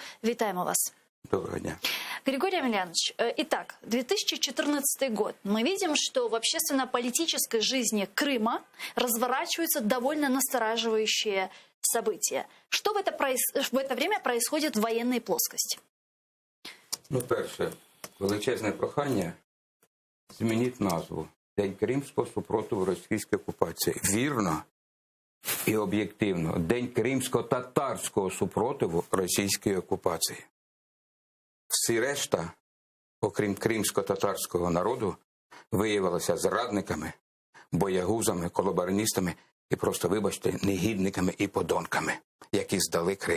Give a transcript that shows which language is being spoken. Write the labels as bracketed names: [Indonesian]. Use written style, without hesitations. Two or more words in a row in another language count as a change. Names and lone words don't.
[Ukrainian] Витаем вас. Доброго дня. [Russian] Григорий Амельянович, итак, 2014 год. Мы видим, что в общественно-политической жизни Крыма разворачиваются довольно настораживающие события. Что в это время происходит в военной плоскости? [Ukrainian] Ну, перше, величезне прохання змініть назву День Кримського супротиву російській окупації. Вірно і об'єктивно. День кримсько-татарського супротиву російській окупації. Всі решта, окрім кримсько-татарського народу, виявилися зрадниками, боягузами, колабораністами і просто, вибачте, негідниками і подонками, які здали Крим.